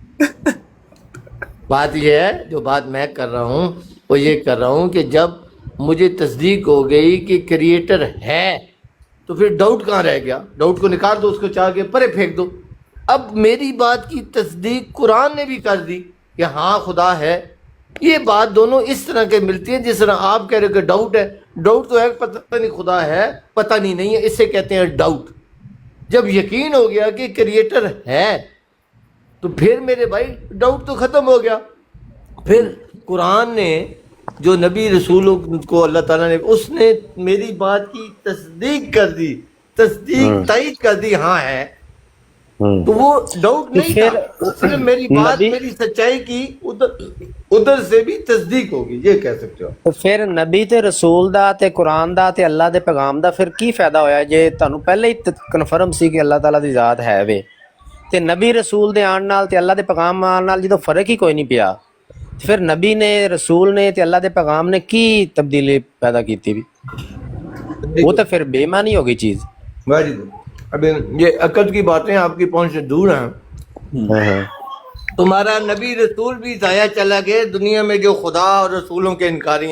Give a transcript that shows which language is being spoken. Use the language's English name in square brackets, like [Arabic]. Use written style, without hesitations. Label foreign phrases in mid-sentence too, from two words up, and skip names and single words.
[Urdu] بات یہ ہے، جو بات میں کر رہا ہوں وہ یہ کر رہا ہوں کہ جب مجھے تصدیق ہو گئی کہ کریئیٹر ہے، تو پھر ڈاؤٹ کہاں رہ گیا. ڈاؤٹ کو نکال دو، اس کو چاہ کے پرے پھینک دو. اب میری بات کی تصدیق قرآن نے بھی کر دی, کہ ہاں خدا ہے، یہ بات دونوں اس طرح کے ملتی ہیں جس طرح آپ کہہ رہے ہو کہ ڈاؤٹ ہے. ڈاؤٹ تو ہے پتہ نہیں خدا ہے، پتہ نہیں ہے، اس سے کہتے ہیں ڈاؤٹ. جب یقین ہو گیا کہ کریٹر ہے تو پھر میرے بھائی ڈاؤٹ تو ختم ہو گیا. پھر قرآن نے جو نبی رسولوں کو اللہ تعالیٰ نے، اس نے میری بات کی تصدیق کر دی، تصدیق تائید کر دی، ہاں ہے. تو وہ ڈاؤٹ نہیں تھا، صرف میری بات، میری سچائی کی ادھر سے بھی تصدیق ہوگی، یہ کہہ سکتے ہو. [Punjabi] تو پھر نبی تے رسول دا تے قرآن دا تے اللہ دے پیغام دا پھر کی فائدہ ہویا جے تانوں پہلے ہی کنفرم سی کہ اللہ تعالیٰ دی ذات ہے وے، تے نبی رسول دے آن نال تے اللہ دے پیغام آن نال جدوں فرق ہی کوئی نہیں پیا، پھر نبی نے، رسول نے تے اللہ دے پیغام نے کی تبدیلی پیدا کیتی بھی؟ [Urdu] وہ تو پھر بے معنی ہو گئی چیز. [English] Very good. [Urdu] اب یہ عقل کی باتیں آپ کی پہنچ سے دور ہیں. تمہارا نبی رسول بھی ضائع چلا گئے دنیا میں جو خدا اور رسولوں کے انکاری ہیں.